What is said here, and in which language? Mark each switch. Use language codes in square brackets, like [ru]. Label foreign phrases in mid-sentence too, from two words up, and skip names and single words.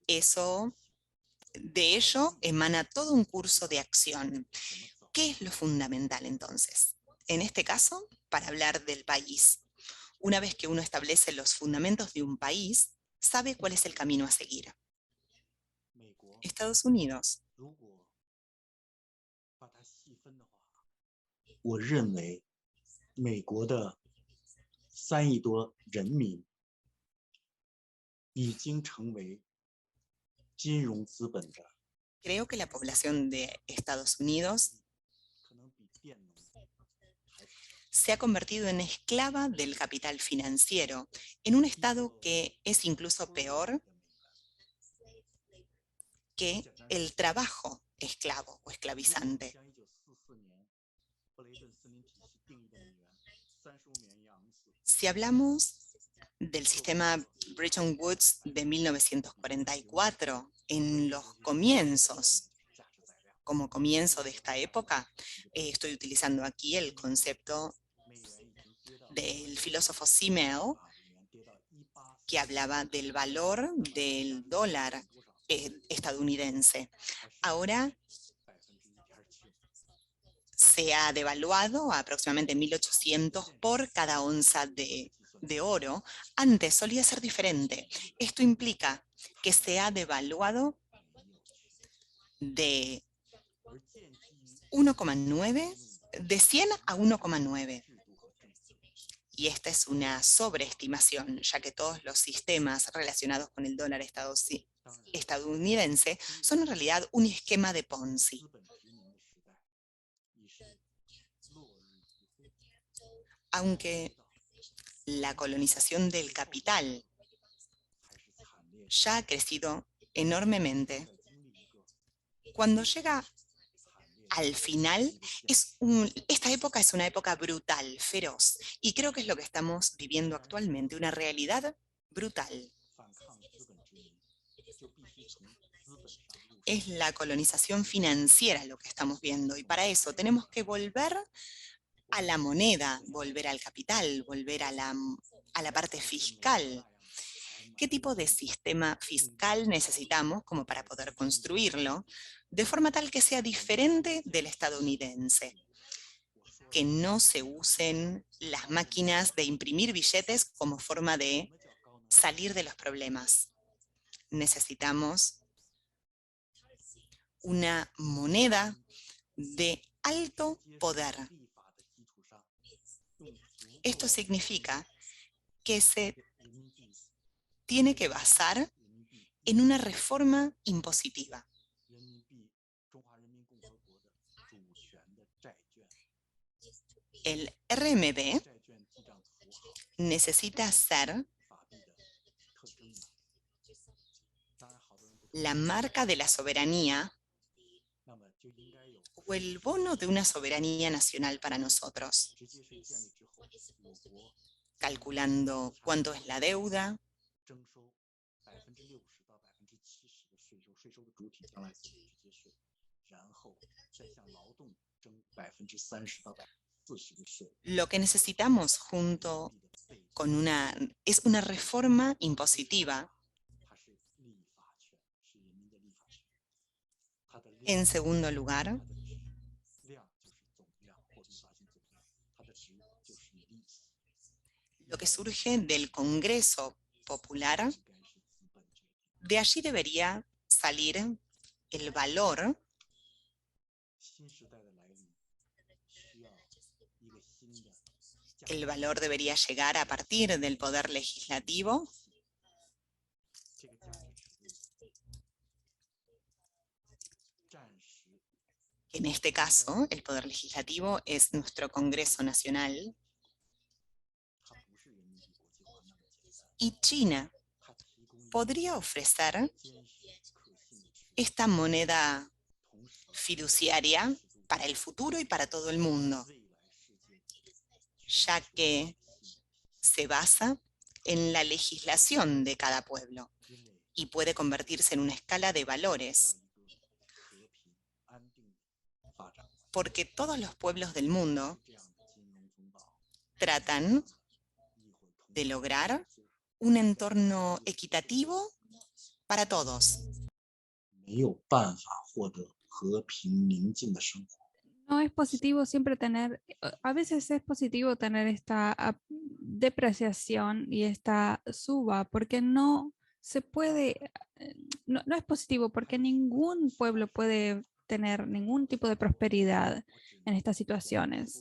[es] De ello emana todo un curso de acción. ¿Qué es lo fundamental entonces? En este caso, para hablar del país. Una vez que uno establece los fundamentos de un país, sabe cuál es el camino a seguir. Estados Unidos. [zh] 我认为美国的3亿多人民已经成为金融资本的 [es] Creo que la población de Estados Unidos [zh] 可能比佃农还是 [es] se ha convertido en esclava del capital financiero, en un estado que es incluso peor que el trabajo esclavo o esclavizante. [zh] 像1944年布雷顿森林体系定义的美元35美元一盎司， [es] Si hablamos del sistema Bretton Woods de 1944, en los comienzos, [zh] 价值载量 [es] como comienzo de esta época, estoy utilizando aquí el concepto [zh] 美元已经跌到 [es] del filósofo Simmel, [zh] 美元跌到18 [es] que hablaba del valor del dólar estadounidense. Ahora 1.7%， se ha devaluado a aproximadamente 1.800 por cada onza de oro. Antes solía ser diferente. Esto implica que se ha devaluado de [zh] 而建基于 1,9, [es] de 100 a 1,9. [zh] 制度和政策， [es] Y esta es una sobreestimación, ya que todos los sistemas relacionados con el dólar estadounidense son en realidad un esquema de Ponzi. [zh] 资本殖民的时代已是落日余晖。 [es] Aunque la colonización del capital [zh] 还是惨烈的 [es] ya ha crecido enormemente, [zh] 在经历一个 [es] cuando llega [zh] 惨烈的 [es] al final, esta época es una época brutal, feroz, y creo que es lo que estamos viviendo actualmente, una realidad brutal. [zh] 反抗资本殖民，就必须从资本上入手。 [es] Es la colonización financiera lo que estamos viendo, y para eso tenemos que volver a la moneda, volver al capital, volver a la parte fiscal. ¿Qué tipo de sistema fiscal necesitamos como para poder construirlo de forma tal que sea diferente del estadounidense? Que no se usen las máquinas de imprimir billetes como forma de salir de los problemas. Necesitamos una moneda de alto poder. [zh] 立法的基础上，用足 [es] Esto significa que se [zh] 人民币 [es] tiene que basar [zh] 人民币 [es] en una reforma impositiva. [zh] 人民币中华人民共和国的主权的债券， [es] El RMB [zh] 债券记账符号 [es] necesita ser [zh] 法币的特征码。当然，好多人不知道， [es] la marca de la soberanía [zh] 那么就应该有 [es] o el bono de una soberanía nacional para nosotros, [zh] 直接税建立之后，我国 [es] calculando cuánto es la deuda, [zh] 征收60%到70%的税收，税收的主体将来自己直接税，然后再向劳动征30%到40%的税。 [es] lo que necesitamos junto con es una reforma impositiva. [zh] 它是立法权，是人民的立法权。它的 [es] En segundo lugar, [zh] 它的值，量就是总量或立法性总量，它的值就是利息。 [es] lo que surge del Congreso Popular, [zh] 应该是资本决定。 [es] de allí debería salir el valor [zh] 新时代的来临，需要一个新的价 [es] El valor debería llegar a partir del poder legislativo, [zh] 这个价值尺度，暂时 [es] en este caso el poder legislativo es nuestro Congreso Nacional, [zh] 它不是人民币国际化那么简单， [es] y China [zh] 它提供一个 [es] podría ofrecer [zh] 坚实可信的尺度， [es] esta moneda [zh] 同时 [es] fiduciaria para el futuro y para todo el mundo, [zh] 未来世界 [es] ya que se basa en la legislación de cada pueblo [zh] 因为 [es] y puede convertirse en una escala de [zh] 要 [es] valores, [zh] 一个和平安定的发展， [es] porque todos los pueblos del mundo [zh] 这样的金融风暴 [es] tratan [zh] 亦会同 [es] de lograr un entorno equitativo para todos. [zh] 没有办法获得和平宁静的生活。 [es] No es positivo siempre tener, a veces es positivo tener esta depreciación y esta suba, porque no se puede, no es positivo porque ningún pueblo puede tener ningún tipo de prosperidad en estas situaciones.